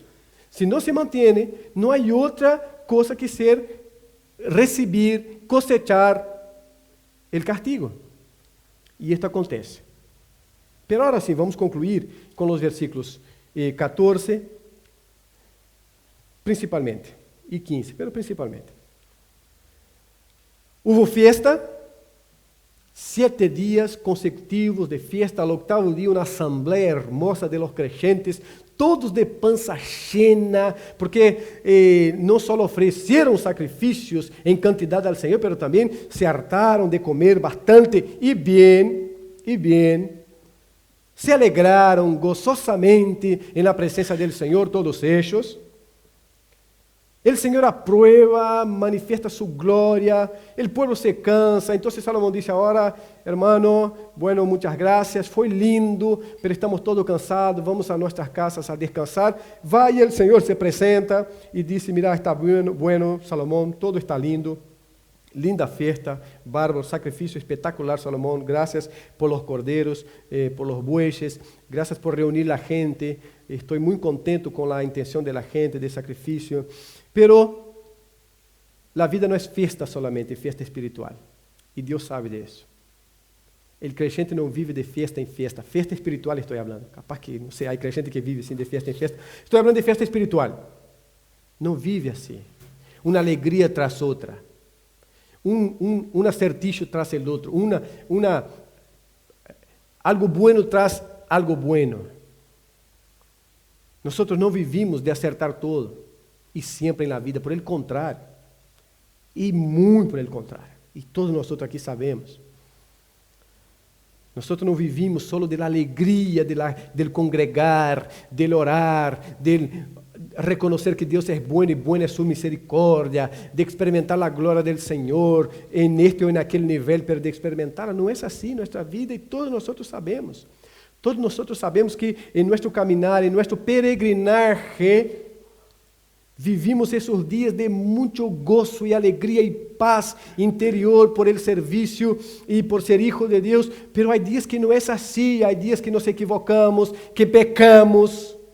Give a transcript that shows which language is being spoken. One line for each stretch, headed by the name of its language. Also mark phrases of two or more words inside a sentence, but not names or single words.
Portuguese: Se não se mantém, não há outra coisa que ser receber, cosechar o castigo. E isto acontece. Pero agora sim, vamos concluir com os versículos 14, principalmente, e 15, pero principalmente.
Spanish: Hubo fiesta,
Portuguese: 7 dias consecutivos
Spanish: de fiesta, al
Portuguese: 8º dia uma assembleia
Spanish: hermosa de los creyentes,
Portuguese: todos de pança llena, porque não só ofereceram sacrifícios em quantidade ao Senhor, mas também se hartaram de comer bastante e bem, se alegraram gozosamente em la presença do Senhor,
Spanish: todos ellos.
Portuguese: O Senhor aprueba, manifesta sua glória, o povo se cansa. Então Salomão disse agora,
Spanish: hermano, bueno,
Portuguese: muitas gracias, foi lindo, mas estamos todos cansados, vamos a nossas casas a descansar. Vai e o Senhor se apresenta e disse,
Spanish: mira, está bueno,
Portuguese: Salomão,
Spanish: todo está lindo,
Portuguese: linda festa, bárbaro, sacrifício espetacular, Salomão,
Spanish: gracias por los
Portuguese: cordeiros,
Spanish: por los bueyes, gracias por
Portuguese: reunir a gente, estou muito contento com a intenção da gente, de sacrifício. Pero a vida não é festa solamente, é festa espiritual. E Deus sabe disso. O crente não vive de festa em festa. Festa espiritual estou falando. Capaz que, não sei, há crente que vive assim de festa em festa. Estou falando de festa espiritual. Não vive assim. Uma alegria tras outra. Um acertijo tras o outro.
Spanish: Algo bueno tras algo bueno.
Portuguese: Nós não vivimos de acertar todo. E sempre na vida,
Spanish: por el contrário,
Portuguese: e muito
Spanish: por el contrário,
Portuguese: E todos nós aqui sabemos. Nós não vivimos só da alegria
Spanish: del congregar, del orar, del
Portuguese: reconhecer que Deus é bom e boa é sua misericórdia, de experimentar a glória do Senhor em este ou naquele nível, pero de experimentar, não é assim nossa vida e todos nós sabemos. Todos nós sabemos que em nosso caminhar, em nosso peregrinaje, vivimos esses dias de muito gozo e alegria e paz interior
Spanish: por el serviço
Portuguese: e por ser hijo de Deus, pero há dias que não é assim, há dias que nos equivocamos, que pecamos.